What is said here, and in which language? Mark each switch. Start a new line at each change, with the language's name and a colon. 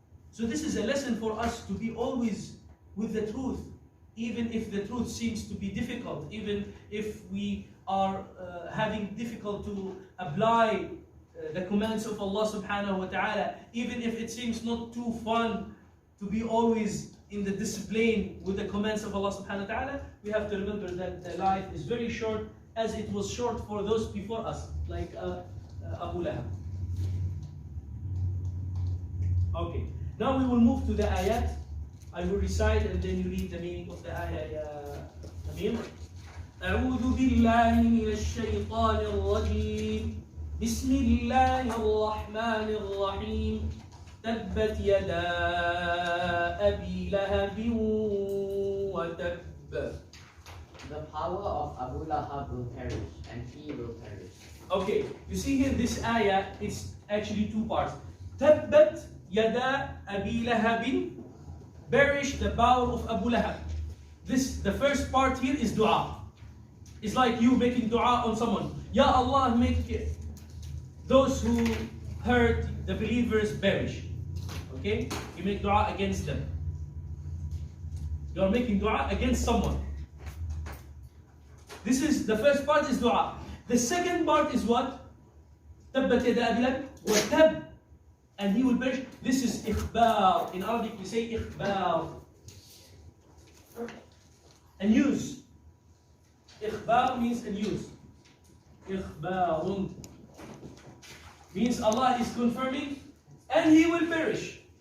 English: So this is a lesson for us to be always with the truth, even if the truth seems to be difficult, even if we are having difficult to apply the commands of Allah subhanahu wa ta'ala, even if it seems not too fun to be always in the discipline with the commands of Allah subhanahu wa ta'ala, we have to remember that the life is very short, as it was short for those before us, like Abu Lahab. Okay, now we will move to the ayat. I will recite and then you read the meaning of the ayah, ya Amir.
Arabic: أعوذ بالله من الشيطان الرجيم بسم الله الرحمن الرحيم تبت يدا أبي لهب وتب.
English: The power of Abu Lahab will perish, and he will perish. Okay, you see here this ayah is actually two parts.
Arabic: تبت يدا أبي لهب,
English: perish the power of Abu Lahab. The first part here is dua. It's like you making dua on someone. Ya Allah, make those who hurt the believers perish. Okay? You make dua against them. You are making dua against someone. This is the first part is dua. The second part is what?
Arabic: تبت يدا أبي لهب وتب,
English: and he will perish. This is إخبار. In Arabic we say إخبار. A news. إخبار means a news. إخبار means Allah is confirming and he will perish.